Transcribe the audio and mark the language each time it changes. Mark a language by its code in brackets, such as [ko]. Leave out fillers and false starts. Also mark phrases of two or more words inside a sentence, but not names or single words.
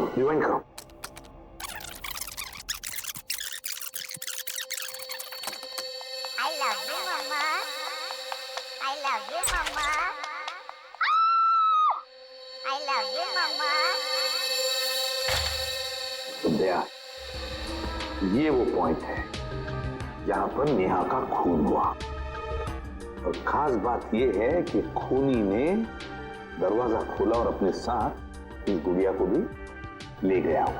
[hi] ज्वाइन करो। [en] I love you, Mama. I love you, Mama. I love you, Mama. [hi] दया, ये वो पॉइंट है जहां पर नेहा का खून हुआ, और खास बात ये है कि खूनी ने दरवाजा खोला और अपने साथ इस गुड़िया को भी ले गया हो।